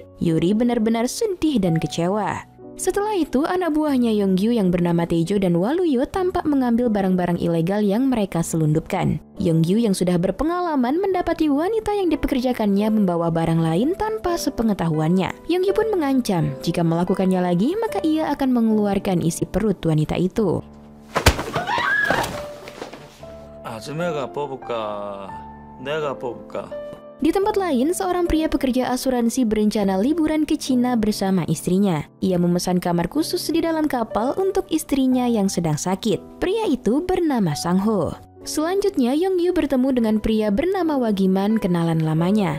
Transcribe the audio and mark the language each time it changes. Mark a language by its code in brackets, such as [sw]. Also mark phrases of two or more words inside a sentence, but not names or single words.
[id] Yuri benar-benar sedih dan kecewa. Setelah itu, anak buahnya Yonggyu yang bernama Taejo dan Waluyo tampak mengambil barang-barang ilegal yang mereka selundupkan. Yonggyu yang sudah berpengalaman mendapati wanita yang dipekerjakannya membawa barang lain tanpa sepengetahuannya. Yonggyu pun mengancam, jika melakukannya lagi maka ia akan mengeluarkan isi perut wanita itu. [ko] 아줌마가 뽑을까? 내가 뽑을까? [id] Di tempat lain, seorang pria pekerja asuransi berencana liburan ke Cina bersama istrinya. Ia memesan kamar khusus di dalam kapal untuk istrinya yang sedang sakit. Pria itu bernama Sang Ho. Selanjutnya, Yonggyu bertemu dengan pria bernama Wagiman, kenalan lamanya.